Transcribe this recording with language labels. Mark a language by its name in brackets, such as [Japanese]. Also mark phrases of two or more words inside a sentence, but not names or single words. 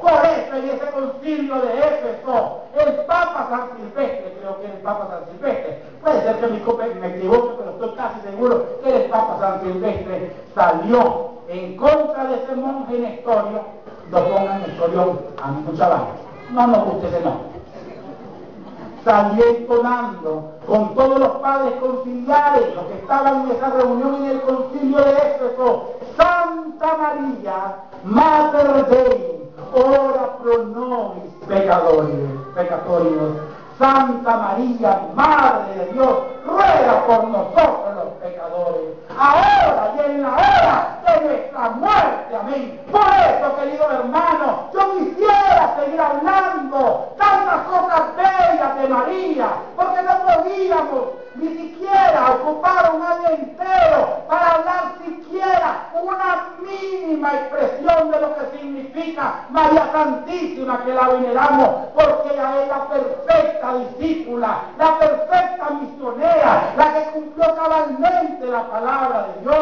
[Spanish] Por eso en ese concilio de Éfeso, el Papa San Silvestre, creo que era el Papa San Silvestre, puede ser que me equivoque, pero estoy casi seguro que era el Papa San Silvestre, salió en contra de ese monje Nestorio. Lo pongan Nestorio a mi chaval, no nos guste ese nombre. Salió entonando con todos los padres conciliares, los que estaban en esa reunión en el concilio de Éfeso: [Latin] Santa María, Mater Dei, ora pro nobis peccatoribus. [Spanish] Santa María, Madre de Dios, ruega por nosotros los pecadores, ahora y en la hora de nuestra muerte. Amén. Por eso, queridos hermanos, yo quisiera seguir hablando tantas cosas bellas de María, porque no podíamos ni siquiera ocupar un año entero para hablar siquiera una mínima expresión de lo que significa María Santísima, que la veneramos, porque ella es la perfecta discípula, la perfecta misionera, la que cumplió cabalmente la palabra de Dios.